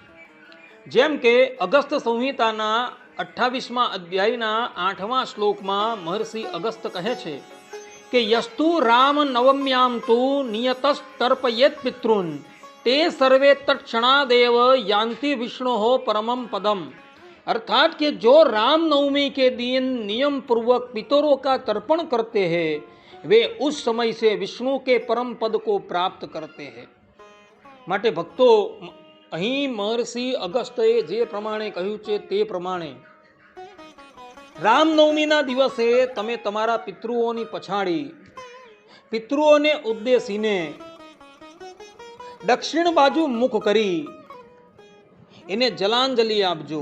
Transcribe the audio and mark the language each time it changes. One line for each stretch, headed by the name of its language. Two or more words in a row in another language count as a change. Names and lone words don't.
Gujarati: જેમ કે અગસ્ત સંહિતાના 28મા અધ્યાયના 8મા શ્લોકમાં મહર્ષિ અગસ્ત કહે છે કે
Sanskrit: યસ્તુ રામ નવમ્યામ તુ નિયતસ્તર્પયેત પિતૃન તે સર્વે તત્ક્ષણાદેવ યાન્તિ विष्णु परमम पदम.
Hindi: अर्थात कि जो रामनवमी के दिन नियम पूर्वक पितरों का तर्पण करते हैं वे उस समय से विष्णु के परम पद को प्राप्त करते हैं.
Gujarati: માટે ભક્તો, અહીં મહર્ષિ અગસ્ત્યએ જે પ્રમાણે કહ્યું છે તે પ્રમાણે રામનવમીના દિવસે તમે તમારા પિતૃઓની પછાડી પિતૃઓને ઉદ્દેશીને દક્ષિણ બાજુ મુખ કરી એને જલાંજલિ આપજો.